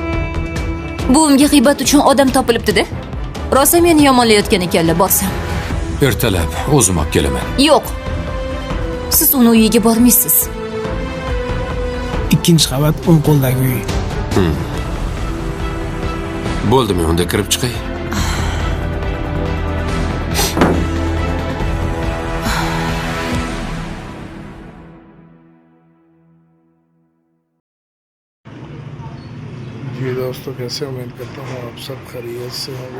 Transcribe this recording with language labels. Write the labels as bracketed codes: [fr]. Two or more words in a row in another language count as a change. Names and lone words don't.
[uz] Buvimga g'iybat uchun odam topilibdi-da. Rosa meni yomonlayotgan ekanlar, borsam. Ertalab o'zim olib kelaman. Yo'q. Siz uni uyiga bormaysiz. Ikkinchi qavat o'ng qo'ldagi uy. Bo'ldimi, unda kirib chiqay. [hi] जी दोस्तों, कैसे उम्मीद करता हूँ आप सब खैरियत से होंगे।